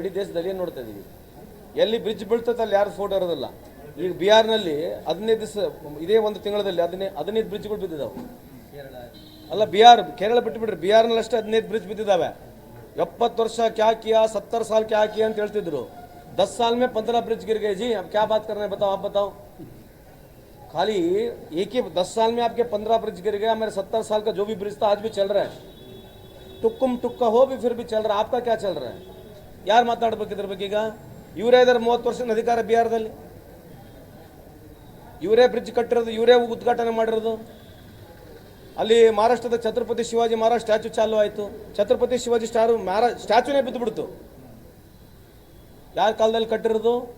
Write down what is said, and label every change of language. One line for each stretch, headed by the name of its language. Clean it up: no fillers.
Kannada: ಇಡೀ ದೇಶದಲ್ಲಿ ಏನು ನೋಡ್ತಾ ಇದ್ದೀವಿ? ಎಲ್ಲಿ ಬ್ರಿಡ್ಜ್ ಬೀಳ್ತದೆ ಅಲ್ಲಿ ಯಾರು ಫೋಟೋ ಇರೋದಿಲ್ಲ. ಈಗ ಬಿಹಾರ್ನಲ್ಲಿ 15 ದಿವಸ, ಇದೇ ಒಂದು ತಿಂಗಳಲ್ಲಿ 15 ಬ್ರಿಡ್ಜ್ಗಳು ಬಿದ್ದಿದ್ದಾವೆ. ಅಲ್ಲ, ಕೇರಳ ಬಿಟ್ಟುಬಿಡ್ರಿ, ಬಿಹಾರ್ನಲ್ಲಿ ಅಷ್ಟೇ 15 ಬ್ರಿಡ್ಜ್ ಬಿದ್ದಿದ್ದಾವೆ. 70 ವರ್ಷ
Hindi: ಕ್ಯಾ ಕಿಯಾ, 70 साल क्या किया
Kannada: ಅಂತ ಹೇಳ್ತಿದ್ರು.
Hindi: 10 साल में 15 ब्रिज गिर गए जी. अब क्या बात कर रहे हैं बताओ? आप बताओ. खाली एक ही 10 साल में आपके 15 ब्रिज गिर गया. मेरे 70 साल का जो भी ब्रिज था आज भी चल रहा है. टुक्कुम टुक्का हो भी फिर भी चल रहा है. आपका क्या चल रहा है?
Kannada: ಯಾರು ಮಾತಾಡ್ಬೇಕು ಇದ್ರ ಬಗ್ಗೆ? ಈಗ ಇವರೇ ಇದ್ದಾರೆ 30 ವರ್ಷದ ಅಧಿಕಾರ ಬಿಹಾರದಲ್ಲಿ. ಇವರೇ ಬ್ರಿಡ್ಜ್ ಕಟ್ಟಿರೋದು, ಇವರೇ ಉದ್ಘಾಟನೆ ಮಾಡಿರೋದು. ಅಲ್ಲಿ ಮಹಾರಾಷ್ಟ್ರದ ಛತ್ರಪತಿ ಶಿವಾಜಿ ಮಹಾರಾಜ್ ಸ್ಟ್ಯಾಚು ಚಾಲು ಆಯಿತು. ಛತ್ರಪತಿ ಶಿವಾಜಿ ಸ್ಟ್ಯಾಚುನೇ ಬಿದ್ದು ಬಿಡ್ತು. ಯಾರ ಕಾಲದಲ್ಲಿ ಕಟ್ಟಿರೋದು?